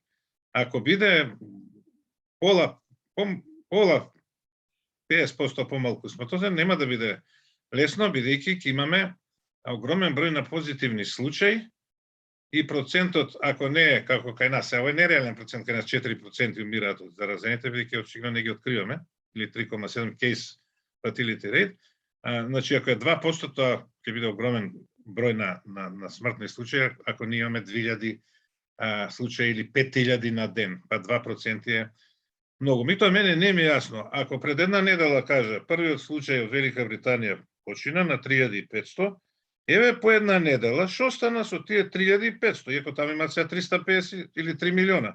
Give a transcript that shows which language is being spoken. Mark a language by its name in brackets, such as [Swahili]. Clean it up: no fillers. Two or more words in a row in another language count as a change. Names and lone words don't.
[Macedonian] Ако биде пола 50% помалку смртоносен, нема да биде лесно, бидејќи ќе имаме огромен број на позитивни случаи и процентот, ако не е како кај нас, ово е нереален процент, кај нас 4% умираат од заразените, бидејќи очигледно не ги откриваме, или 3,7 [English] case fatality rate. [Macedonian] Значи, ако е 2%, тоа ќе биде огромен број на смртни случаи, ако ние имаме 2000 случаи или 5000 на ден, па 2% е многу. Тоа мене не ми е јасно. Ако пред една недела каже, првиот случај од Велика Британија почина на 3500, еве по една недела, што стана со тие 3500, иако таму имаат сега 350 или 3 милиона?